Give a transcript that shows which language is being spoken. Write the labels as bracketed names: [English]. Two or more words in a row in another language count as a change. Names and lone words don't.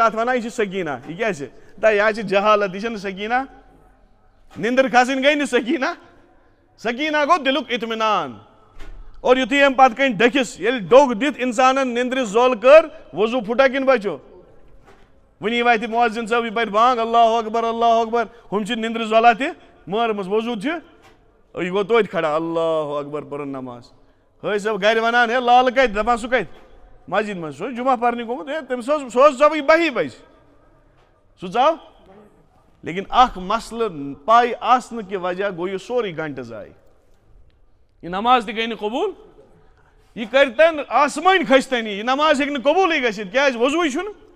[Kashmiri] اتھ ونان یہِ چھِ سکیٖنا یہِ کیٛاہ چھِ دپان یہِ حظ چھِ جہالت یہِ چھنہٕ سکیٖنا نِندٕر کھسٕنۍ گٔے نہٕ سکیٖنا سکیٖنا گوٚو دِلُک اطمینان اور یُتھُے أمۍ پتہٕ کَنۍ ڈٔکھِس ییٚلہِ ڈوٚگ دِتھ انسانن نِندرِ زوٚل کٔر وضوٗ پھُٹا کِنہٕ بچو وٕنی واتہِ مُعزِن صٲب یہِ پرِ بانگ [Arabic] اللہ اکبر [Kashmiri] ہُم چھِ نِندرِ زۄلا تہِ مٲرمٕژ وضوٗ چھِ یہِ گوٚو توتہِ کھڑا [Arabic] اللہ اکبر [Kashmiri] پٔرٕن نماز ہٲے صٲب گرِ ونان ہے لالہٕ کتہِ دپان سُہ کتہِ مسجد منٛز سُہ اوس جمعہ پرنہِ گوٚمُت ہے تٔمِس اوس سُہ اوس ژاوٕے 12 بجہِ سُہ ژاو لیکن اکھ مسلہٕ پاے آسنہٕ کہِ وجہ گوٚو یہِ سورُے گنٹہٕ ضایہِ یہِ نماز تہِ گٔے نہٕ قبوٗل یہِ کرتن آسمٲنۍ کھٔسۍتن یہِ نماز ہیٚکہِ نہٕ قبوٗلٕے گٔژھِتھ کیٛازِ وضوٗے چھُنہٕ